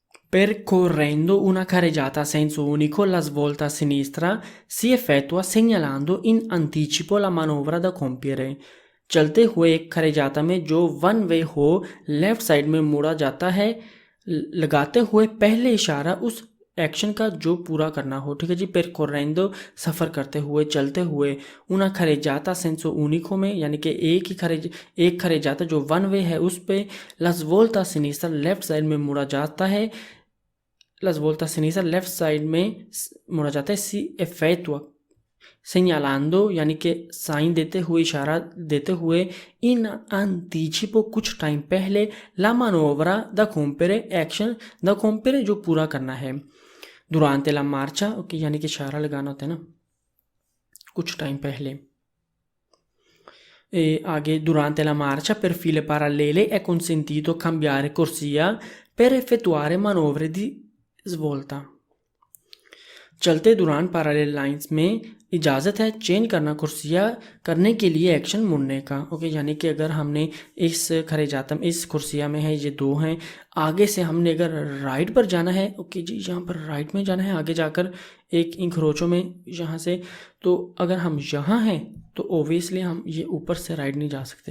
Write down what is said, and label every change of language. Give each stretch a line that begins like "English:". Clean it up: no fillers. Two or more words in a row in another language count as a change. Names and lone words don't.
Italian: Percorrendo una carreggiata a senso unico, la svolta a sinistra si effettua segnalando in anticipo la manovra da compiere.
Urdu: چلتے ہوئے ایک carreggiata میں جو
English: one way
Urdu: ہو
English: left side
Urdu: میں مڑا جاتا ہے، لگاتے ہوئے پہلے اشارہ اس ایکشن کا جو پورا کرنا ہو۔ ٹھیک ہے جی. percorrendo سفر کرتے ہوئے، چلتے ہوئے,
Italian: una carreggiata senso unico
Urdu: میں یعنی کہ ایک carreggiata جو
English: one way
Urdu: ہے اس पे
Italian: la svolta a sinistra
English: left side
Urdu: میں مڑا جاتا ہے,
Italian: la svolta a sinistra
English: left side
Urdu: میں مڑا جاتا ہے,
Italian: si effettua segnalando
Urdu: یعنی کہ سائن دیتے ہوئے، اشارہ دیتے ہوئے, इशारा देते हुए,
Italian: in anticipo
Urdu: کچھ ٹائم پہلے,
Italian: la manovra da compiere एक्शन da compiere
Urdu: جو پورا کرنا ہے,
Italian: durante la marcia
Urdu: اوکے یعنی کہ اشارہ لگانا ہوتا ہے نا کچھ ٹائم پہلے.
Italian: आगे durante la marcia per file parallele è consentito cambiare corsia per effettuare manovre di svolta।
Urdu: چلتے دوران
English: parallel lines
Urdu: میں اجازت ہے چینج کرنا کرسیا کرنے کے لیے ایکشن مڑنے کا. اوکے یعنی کہ اگر ہم نے اس کاریجاتم اس کرسیا میں ہے، یہ دو ہیں، آگے سے ہم نے اگر رائٹ پر جانا ہے، اوکے جی یہاں پر رائٹ میں جانا ہے، آگے جا کر ایک انکروچو میں یہاں سے، تو اگر ہم یہاں ہیں تو اوبویسلی ہم یہ اوپر سے رائٹ نہیں جا سکتے.